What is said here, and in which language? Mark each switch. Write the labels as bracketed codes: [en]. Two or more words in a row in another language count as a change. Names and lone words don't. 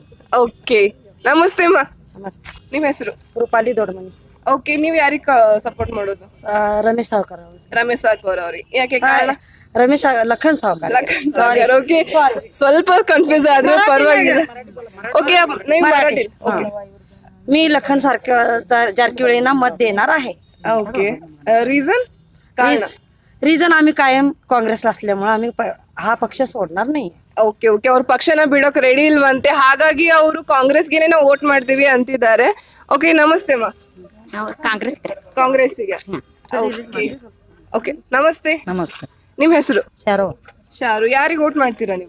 [kn] ಓಕೆ, ನಮಸ್ತೆ ಮಾ. ನಮಸ್ತೆ. ನಿಮ್ಮ ಹೆಸರು? ರೂಪಾಲಿ ದೊಡ್ಡಮನಿ. ಓಕೆ, ನೀವು ಯಾರಿಗೆ ಸಪೋರ್ಟ್ ಮಾಡೋದು? ರಮೇಶ್ ಸಾವ್ಕರ್ ಅವರು. ರಮೇಶ್ ಸಾಕೋರ್ ಅವ್ರಿಗೆ. ಯಾಕೆ ಕಾರಣ? ರಮೇಶ್ ಲಖನ್ ಸಾವ್ಕರ್. ಓಕೆ, ಸ್ವಲ್ಪ ಕನ್ಫ್ಯೂಸ್ ಆದ್ರೆ ಪರವಾಗಿಲ್ಲ. ಓಕೆ, ನೀವು ಮರಾಠಿ? [mr] मी लखन जारकिहोळींना मत देणार आहे. [en] okay, reason? [mr] रिझन आम्ही कायम काँग्रेसला असल्यामुळे आम्ही हा पक्ष सोडणार नाही. [en] okay okay, [kn] ಅವ್ರ ಪಕ್ಷನ ಬಿಡೋಕ್ ರೆಡಿ ಇಲ್ವಂತೆ, ಹಾಗಾಗಿ ಅವರು ಕಾಂಗ್ರೆಸ್ಗೆ ನಾವು ವೋಟ್ ಮಾಡ್ತೀವಿ ಅಂತಿದ್ದಾರೆ. ಓಕೆ, ನಮಸ್ತೆ ಮಾ. काँग्रेस. ಕಾಂಗ್ರೆಸ್ಸಿಗೆ. [en] okay okay, [kn] ನಮಸ್ತೆ. नमस्ते. ನಿಮ್ಮ ಹೆಸರು? शारो. ಶಾರು. ಯಾರಿಗೆ ವೋಟ್ ಮಾಡ್ತೀರಾ ನೀವು?